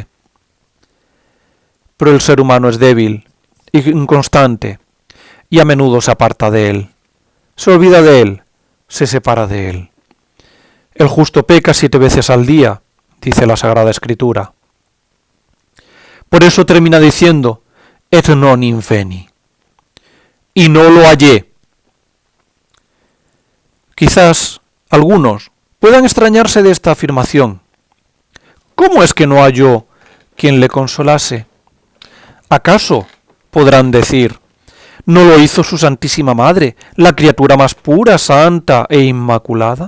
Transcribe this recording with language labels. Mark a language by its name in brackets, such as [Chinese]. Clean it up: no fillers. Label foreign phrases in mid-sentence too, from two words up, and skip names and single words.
[Spanish] Pero el ser humano es débil y inconstante, y a menudo se aparta de él, se olvida de él, se separa de él. El justo peca 7 veces al día, dice la Sagrada Escritura. Por eso termina diciendo: [Latin] et non inveni. [Spanish] Y no lo hallé. Quizás algunos puedan extrañarse de esta afirmación. ¿Cómo es que no halló quien le consolase? ¿Acaso, podrán decir, no lo hizo su Santísima Madre, la criatura más pura, santa e inmaculada?